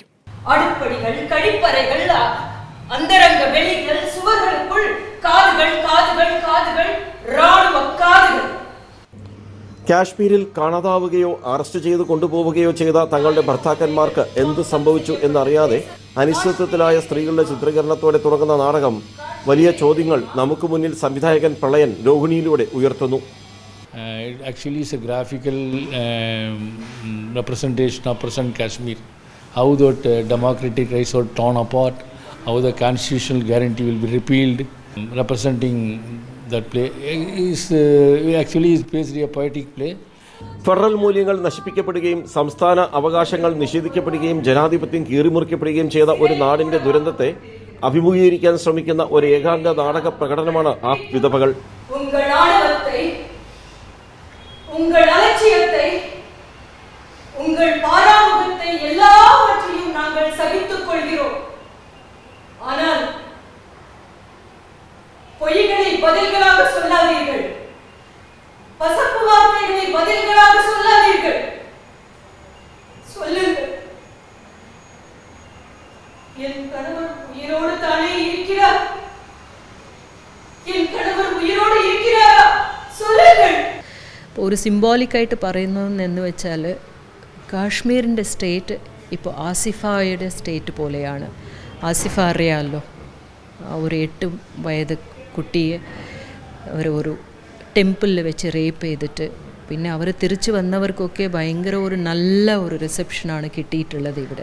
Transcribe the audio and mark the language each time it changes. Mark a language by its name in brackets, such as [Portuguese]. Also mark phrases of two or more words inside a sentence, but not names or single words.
[Malayalam] അടുപ്പടികൾ, കഴിപ്പറകൾ, അന്തരംഗ വെളികൾ, സുവറുകൾ, കാതുകൾ, കാതുകൾ, കാതുകൾ, റാണുവ കാതുകൾ. കാശ്മീരിൽ കാണാതാവുകയോ അറസ്റ്റ് ചെയ്ത് കൊണ്ടുപോവുകയോ ചെയ്ത തങ്ങളുടെ ഭർത്താക്കന്മാർക്ക് എന്ത് സംഭവിച്ചു എന്നറിയാതെ അനിശ്ചിതത്വത്തിലായ സ്ത്രീകളുടെ ചിത്രീകരണത്തോടെ തുടങ്ങുന്ന നാടകം വലിയ ചോദ്യങ്ങൾ നമുക്ക് മുന്നിൽ സംവിധായകൻ പ്രളയൻ രോഹിണിയിലൂടെ ഉയർത്തുന്നു. [English] Actually, it's a graphical representation of present Kashmir. How that democratic rights are torn apart, how the constitutional guarantee will be repealed, representing that play is actually is basically a poetic play. [Malayalam] ഫെഡറൽ മൂല്യങ്ങൾ നശിപ്പിക്കപ്പെടുകയും സംസ്ഥാന അവകാശങ്ങൾ നിഷേധിക്കപ്പെടുകയും ജനാധിപത്യം കീറിമുറിക്കപ്പെടുകയും ചെയ്ത ഒരു നാടിന്റെ ദുരന്തത്തെ അഭിമുഖീകരിക്കാൻ ശ്രമിക്കുന്ന ഒരു ഏകാംഗ നാടക പ്രകടനമാണ് ആ വിധവകൾ. [Tamil] உங்கள் அலட்சியத்தை, உங்கள் பாராமுகத்தை எல்லாவற்றையும் நாங்கள் சகித்துக் கொள்கிறோம். ஆனால் பொய்களை பதில்களாக சொல்லாதீர்கள், பசப்பு வார்த்தைகளை பதில்களாக சொல்லாதீர்கள். சொல்லுங்கள், என் கணவர் உயிரோடு தானே இருக்கிறார், என் கணவர் உயிரோடு இருக்கிறாரா? சொல்லுங்கள். [Malayalam] ഒരു സിംബോളിക്കായിട്ട് പറയുന്നതെന്ന് വെച്ചാൽ കാശ്മീരിൻ്റെ സ്റ്റേറ്റ് ഇപ്പോൾ ആസിഫയുടെ സ്റ്റേറ്റ് പോലെയാണ്. ആസിഫ അറിയാമല്ലോ, ഒരു 8 വയസ്സ് കുട്ടിയെ ഒരു ടെമ്പിളിൽ വെച്ച് റേപ്പ് ചെയ്തിട്ട് പിന്നെ അവർ തിരിച്ചു വന്നവർക്കൊക്കെ ഭയങ്കര ഒരു നല്ല ഒരു റിസപ്ഷനാണ് കിട്ടിയിട്ടുള്ളത് ഇവിടെ.